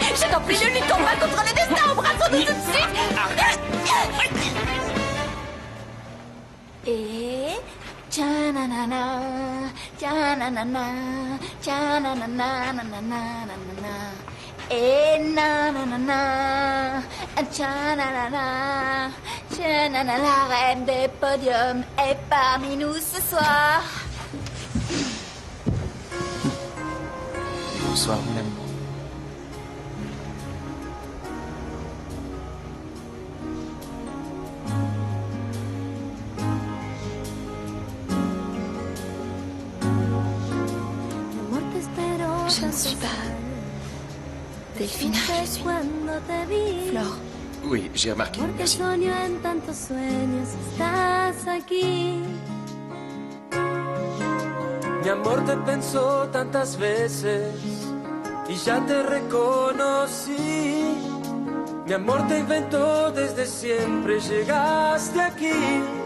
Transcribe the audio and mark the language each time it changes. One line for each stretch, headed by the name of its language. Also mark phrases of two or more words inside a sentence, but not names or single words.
French: Je t'en prie, ne luttons pas contre le destin, embrassons-nous tout de suite. Et... Tcha-na-na-na, tcha-na-na-na, tcha-na-na-na, na-na-na-na-na. Et na-na-na-na, tcha-na-na-na, tcha-na-na, la reine des podiums est parmi nous ce soir. Bonsoir, mon ami. Je ne suis pas... Delphina, je suis... Flore. Oui, j'ai remarqué, merci.
Spanish: Mi amor, te pensó tantas veces y ya te reconocí. Mi amor te inventó desde siempre, llegaste aquí.